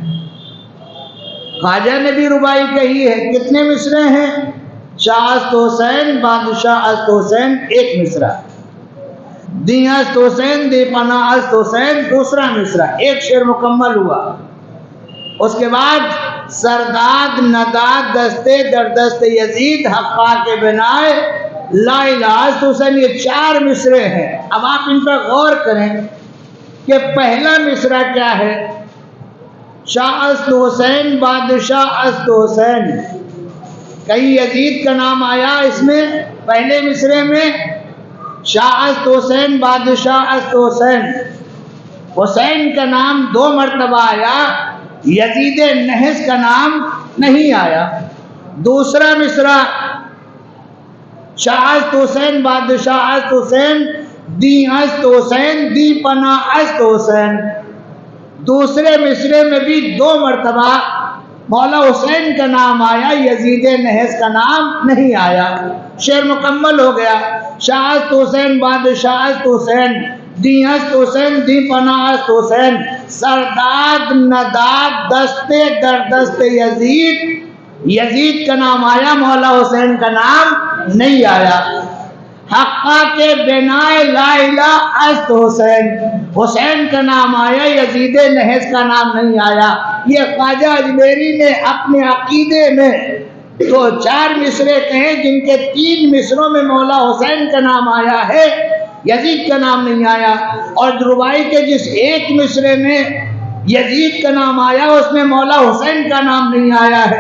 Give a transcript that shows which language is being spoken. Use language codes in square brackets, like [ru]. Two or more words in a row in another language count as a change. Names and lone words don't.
[ur] خواجہ نے بھی ربائی کہی ہے، کتنے مصرے ہیں؟ [fa] شاہ است حسین بادشاہ است حسین [ur] ایک مصرع، [fa] دی است حسین دی پناہ است حسین [ur] دوسرا مصرع، ایک شعر مکمل ہوا۔ اس کے بعد [fa] سرداد نداد دستے در دست یزید، حقا کے بنائے لا الہ است حسین، [ur] یہ چار مصرے ہیں۔ اب آپ ان پر غور کریں کہ پہلا مصرع کیا ہے؟ [fa] شاہ است حسین بادشاہ است حسین، [ur] کہیں یزید کا نام آیا اس میں؟ پہلے مصرے میں [fa] شاہ است حسین بادشاہ است حسین، [ur] حسین کا نام 2 مرتبہ آیا، یزید نحس کا نام نہیں آیا۔ دوسرا مصرع [fa] شاہ است حسین بادشاہ است حسین، دی است حسین دی پناہ است حسین۔ [ur] دوسرے مصرے میں بھی 2 مرتبہ مولا حسین کا نام آیا، یزید نحس کا نام نہیں آیا۔ شعر مکمل ہو گیا۔ [fa] شاہ است حسین بادشاہ است حسین، دی است حسین دی پناہ است حسین، سرداد نداد دستے در دست یزید، [ur] یزید کا نام آیا، مولا حسین کا نام نہیں آیا۔ [fa] حقا کے بنائے لا الہ است حسین، [ur] حسین کا نام آیا، یزید نحس کا نام نہیں آیا۔ یہ خواجہ اجمیری نے اپنے عقیدے میں تو 4 مصرے کہیں جن کے 3 مصروں میں مولا حسین کا نام آیا ہے، یزید کا نام نہیں آیا، اور رباعی کے جس 1 مصرے میں یزید کا نام آیا اس میں مولا حسین کا نام نہیں آیا ہے۔